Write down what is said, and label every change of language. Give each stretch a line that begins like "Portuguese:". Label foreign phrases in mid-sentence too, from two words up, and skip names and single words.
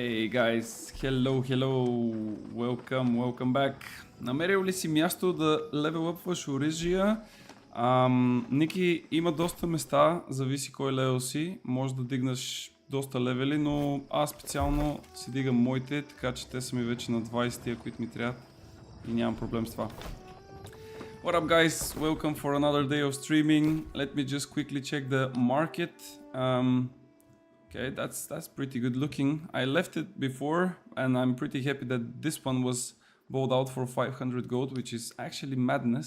English: guys, hello, welcome back.
Bulgarian: Намерил ли си място да левелъпваш оръжия? Ники, има доста места, зависи кой левел си, може да дигнеш доста левели, но аз специално си дигам моите, така че те са ми вече на 20-тия, които ми трябват и нямам проблем с това.
English: What up guys, welcome for another day of streaming. Let me just quickly check the market. Okay, that's pretty good looking. I left it before and I'm pretty happy that this one was bought out for 500 gold, which is actually madness.